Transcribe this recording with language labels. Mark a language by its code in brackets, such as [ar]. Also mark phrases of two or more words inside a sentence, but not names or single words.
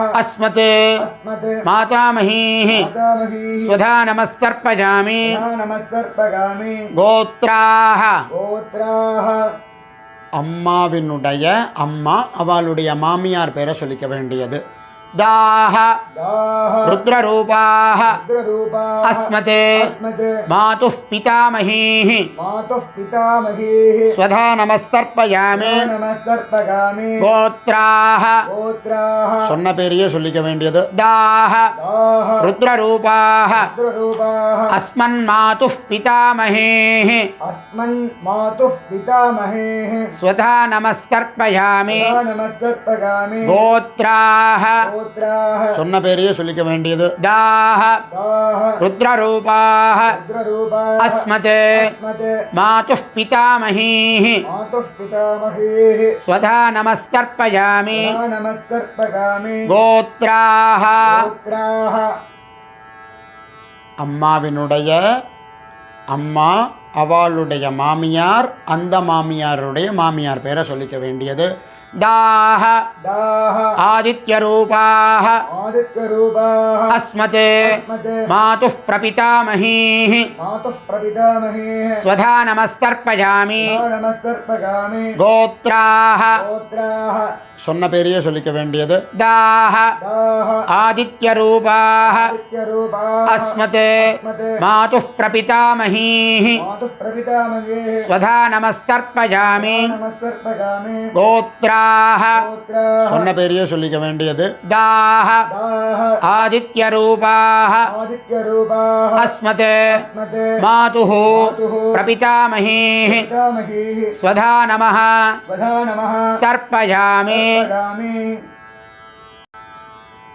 [sa] अस्मते अस्मते मातामहीः मातामहीः स्वधा நமஸ்தர்ப்பயாமி सदा नमस्तर्पयामि கோத்ராஹ. गोत्राः [ta] அம்மாவினுடைய அம்மா அவளுடைய மாமியார் பேரை சொல்லிக்க வேண்டியது दाह [sa] दाह रुद्ररूपाः रुद्ररूपाः अस्मते अस्मते मातुः पितामहीः मातुः पितामहीः स्वधा नमस्तर्पयामि नमस्तर्पयामि गोत्राः गोत्राः [ta] சொன்ன பேரையே சொல்லிக்க வேண்டியது दाह [sa] दाह रुद्ररूपाः रुद्ररूपाः अस्मन्मातुः पितामहेः अस्मन् मातुः पितामहेः स्वधा नमस्तर्पयामि नमस्तर्पयामि गोत्राः गोत्राः [ta] சொன்ன பேரையே சொல்லிக்க வேண்டியது दाह [sa] दाह रुद्ररूपाः रुद्ररूपाः अस्मते अस्मते मातुः पितामहीः मातुः पितामहेः स्वधा नमस्तर्पयामि नमस्तर्पयामि गोत्राः गोत्राः [ta] அம்மாவினுடைய அம்மா அவளுடைய மாமியார் அந்த மாமியாருடைய மாமியார் பேரை சொல்லிக்க வேண்டியது दाह [sa] दाह आदित्यरूपाः आदित्यरूपाः अस्मते अस्मते मातुः प्रपितामहीः मातुः प्रपितामहेः स्वधा नमस्तर्पयामि नमस्तर्पयामि गोत्राः गोत्राः [ta] சொன்ன பேரையே சொல்லிக்க வேண்டியது दाह [sa] दाह आदित्यरूपाः आदित्यरूपाः अस्मते अस्मते मातुः प्रपितामहीः मातुः प्रपितामहेः स्वधा नमस्तर्पयामि नमस्तर्पयामि गोत्राः गोत्राः [ta] சொன்ன பேரையே சொல்லிக்க வேண்டியது दाह [sa] दाह आदित्यरूपाः आदित्यरूपाः अस्मते अस्मते मातुः मातुः प्रपितामहीः पितामहेः स्वधा नमः वधा नमः तर्पयामि तर्पयामि